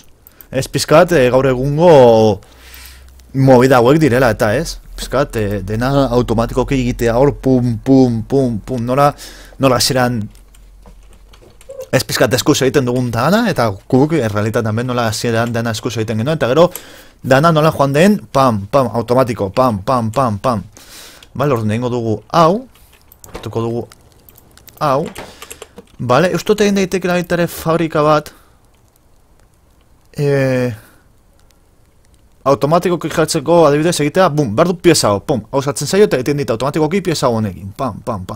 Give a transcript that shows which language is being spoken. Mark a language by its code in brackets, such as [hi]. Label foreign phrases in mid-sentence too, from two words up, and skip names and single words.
[eu] Ez pizkat, gaur egungo movida hauek direla, eta ez? Pizkat, dena automatikoki egitea hor, pum, pum, pum, pum, nola zeran ez pizkat eskuz egiten dugun dana, eta guk, errealitatean ben nola zeran dana eskuz egiten genuen, eta gero, dana nola joan den, pam, pam, automatiko, pam, pam, pam, pam. Bale, orduan egingo dugu hau, hartuko dugu hau, bale, eustote egin daitekela baita ere fabrika bat, automatikoki jartzeko adibidez egitea, bum, behar du pieza hau, pum, hau sartzen zaio eta egiten dit automatikoki pieza honekin, pam, pam, pam.